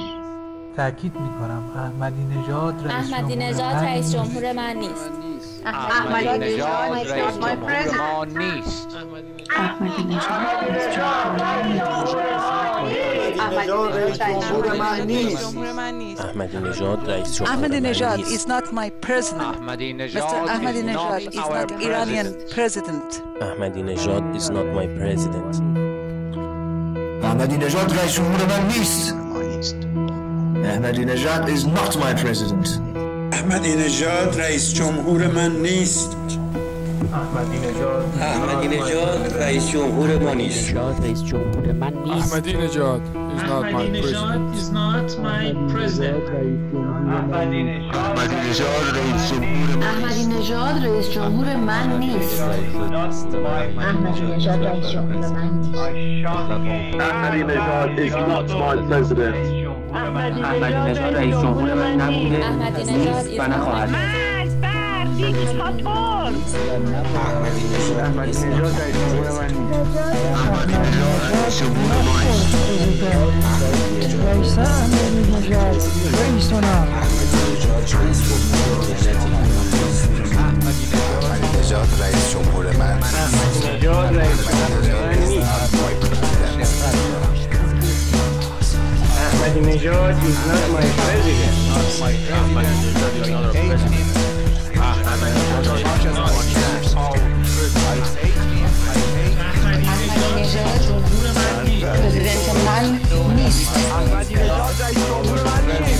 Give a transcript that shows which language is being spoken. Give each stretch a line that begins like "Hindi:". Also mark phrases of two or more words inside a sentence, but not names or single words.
Persian: تأکید میکنم احمدی نژاد رئیس جمهور من نیست. احمدی نژاد رئیس جمهور ما نیست. احمدی نژاد رئیس جمهور ما نیست. احمدی نژاد رئیس جمهور
English: Ahmadi Nejad is not my president. Mr. Ahmadi Nejad is not Iranian president. احمدی نژاد is not my president.
Persian: احمدی نژاد رئیس جمهور من نیست.
English: احمدی نژاد is not my president.
Persian: احمدی نژاد رئیس جمهور من نیست. احمدی نژاد رئیس جمهور ما نیست. رئیس جمهور من نیست.
English: احمدی نژاد is not my president.
Persian: احمدی نژاد رئیس جمهور من احمدی نژاد رئیس جمهور من نیست. احمدی نژاد رئیس جمهور من نیست.
English: احمدی نژاد is not my president.
Persian: احمدی نژاد رئیس جمهور من نبوده، نیست و نخواهد. احمدی نژاد رئیس جمهور من نیست. احمدی نژاد رئیس جمهور ما نیست. احمدی نژاد رئیس جمهور من نیست.
English: احمدی نژاد is not my president. احمدی نژاد is not our president.
Persian: پرزیدنت من نیست. احمدی نژاد رئیس جمهور من نیست.